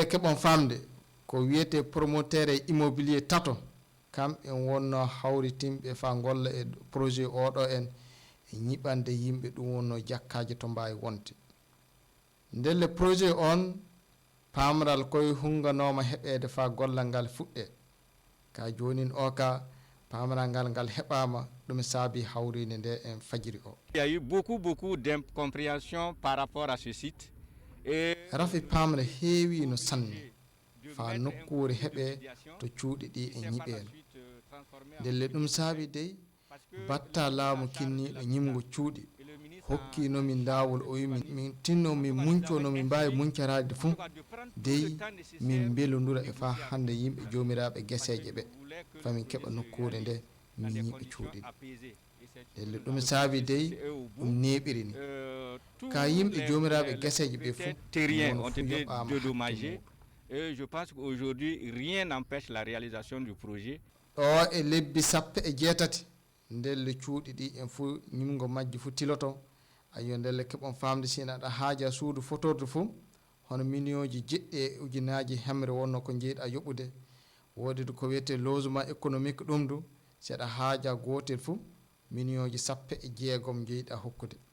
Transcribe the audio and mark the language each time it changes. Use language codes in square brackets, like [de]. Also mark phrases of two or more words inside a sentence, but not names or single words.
[ff] keɓon famde ko wiyete promoteur e immobilier tato kamɓe wonno hawritimɓe fa golla e projet oɗo en e ñiɓande yimɓe ɗum wonno jakkaji to mbawi wonde ndelle projet on pamral koye hunganoma heɓede fa gollal ngal fuɗɗe ka jonin o ka pamral ngal heɓama ɗum saabi hawride nde en fajiri o. [fr] Il y a eu beaucoup d'incompréhension par rapport à ce site. [ff] Rafi pamre heewi no sanne fa nokkure heɓe to cuuɗi ɗi e ñiɓede ndelle ɗum saabi dey batta laamu kinniɗo ñimgo cuuɗi hokkinomin lawol o wimi min tinno min munco min mbawi muncarade fuu dey min belodura e fa hande yimɓe jomiraɓe gueseje ɓe famin keɓa nokkure nde min ñiɓe cuuɗi ndelle ɗum saabi dey ɗum neɓiri ni ka yimɓe jomiraɓe gueseje ɓe fuu [fr] Et je pense qu'aujourd'hui, rien n'empêche la réalisation du projet. [ff] O e lebbi 17 ndelle cuuɗi ɗi en fuu ñimgo majji fuu tiloto ayo ndelle keɓon famde sina aɗa haaja suudu fotorde fuu hono million ji jeɗɗi ujunaji hemre wonno ko jeeyiɗa yoɓude woodi ko wiyete [fr] logement économique [ff] ɗum du seɗa haaja gotel fuu million ji 16 jeeyiɗa hokkude